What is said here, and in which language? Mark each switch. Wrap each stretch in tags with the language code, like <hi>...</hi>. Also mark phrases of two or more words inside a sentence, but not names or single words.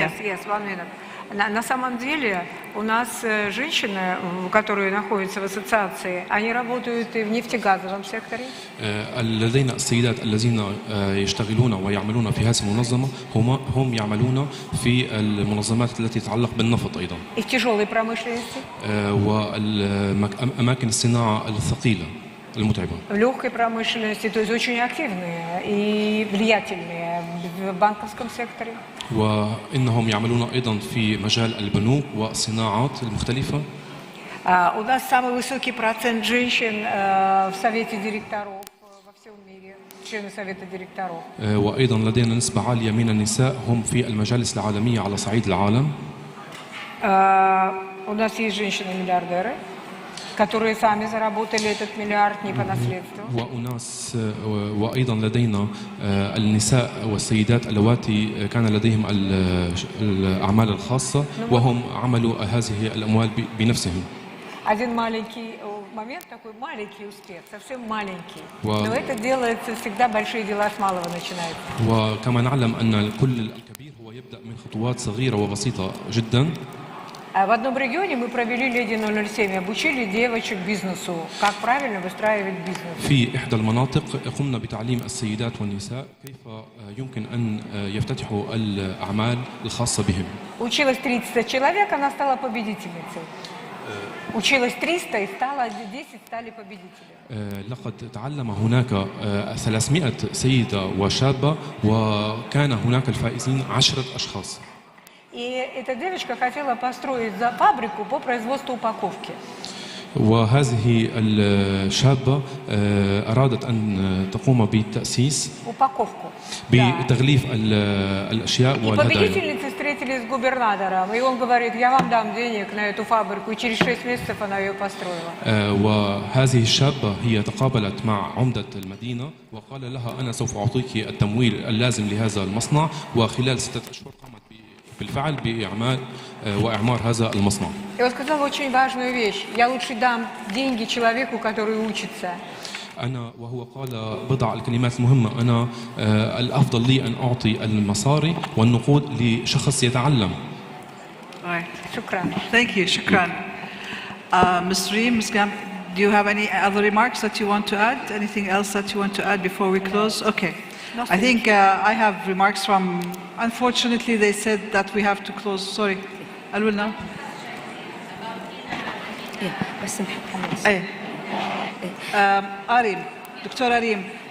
<en>Yes, 1 minute.</en> <ru>На самом деле у нас женщины, которые находятся в ассоциации, они работают и в нефтегазовом секторе.</ru> <ar>لدينا السيدات الذين يشتغلون ويعملون في هذه المنظمة هم يعملون في المنظمات التي تتعلق بالنفط أيضا.</ar> <ru>И в тяжелой промышленности.</ru> <ar>وأماكن الصناعة الثقيلة المتعبة.</ar> <ru>В легкой промышленности, то есть очень активные и влиятельные в банковском секторе.</ru> <ar>وإنهم يعملون أيضا في مجال البنوك والصناعات المختلفة.</ar> <ru>У нас самый высокий процент женщин в совете директоров во всем мире, члены совета директоров.</ru> <ar>وأيضا لدينا نسبة عالية من النساء هم في المجالس العالمية على صعيد العالم.</ar> <ru>У нас есть женщины-миллиардеры, которые сами заработали этот миллиард не по наследству.</ru> <ar>وأيضا لدينا النساء والسيدات اللواتي كان لديهم الأعمال الخاصة وهم عملوا هذه الأموال بنفسهم.</ar> <ru>Один маленький момент, такой маленький успех, совсем маленький. Но это делается всегда, большие дела с малого начинаются.</ru> <ar>وكما نعلم أن كل الكبير هو يبدأ من خطوات صغيرة وبسيطة جدا.</ar> <ru>В одном регионе мы провели Леди 007, обучили девочек бизнесу, как правильно выстраивать бизнес.</ru> <ar>في إحدى المناطق قمنا بتعليم السيدات والنساء كيف يمكن أن يفتتحوا الأعمال الخاصة بهم.</ar> <ru>Училось 300 человек, она стала победительницей. Училось 300 и стало 10 стали победителями.</ru> <ar>لقد تعلم هناك 300 سيدة وشابة وكان هناك الفائزين 10 أشخاص.</ar> <ru>И эта девочка хотела построить фабрику по производству упаковки.</ru> <ar>وهذه الشابة أرادت أن تقوم بتأسيس بتغليف الأشياء والهدايا.</ar> <ru>И победительницы встретились с губернатором, и он говорит: я вам дам денег на эту фабрику, и через 6 месяцев она ее построила.</ru> <ar>وهذه الشابة هي تقابلت مع عمدة المدينة وقال لها أنا سوف أعطيك التمويل اللازم لهذا المصنع، وخلال 6 أشهر قامت بالفعل بإعمال وإعمار هذا المصنع.</ar> <ru>И он сказал очень важную вещь: я лучше дам деньги человеку, который учится.</ru> <ar>وهو قال بضع الكلمات المهمة: أنا الأفضل لي أن أعطي المصاري والنقود لشخص يتعلم. شكرا.</ar> <en>Thank you. شكرا. Ms. Reem, Ms. Gam, do you have any other remarks that you want to add? Anything else that you want to add before we close? Okay. I think I have remarks from, unfortunately they said that we have to close. Sorry. Alwilna?</en> <ar>بس نحط ايه أريم دكتورة ريم.</ar>